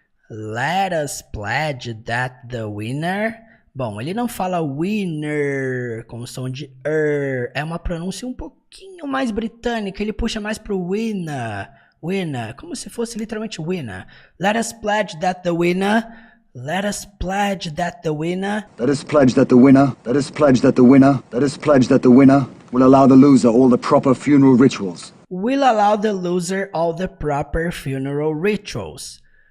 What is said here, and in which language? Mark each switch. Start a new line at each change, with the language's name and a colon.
English: Let us pledge that the winner.
Portuguese: Bom, ele não fala winner com som de é uma pronúncia um pouquinho mais britânica, ele puxa mais pro winner, winner, como se fosse literalmente winner.
English: Let us pledge that the winner. Let us pledge that the winner. Let us pledge that the winner. Let us pledge that the winner. Let us pledge that the winner will allow the loser all the proper funeral rituals. Will allow the loser all the proper funeral rituals.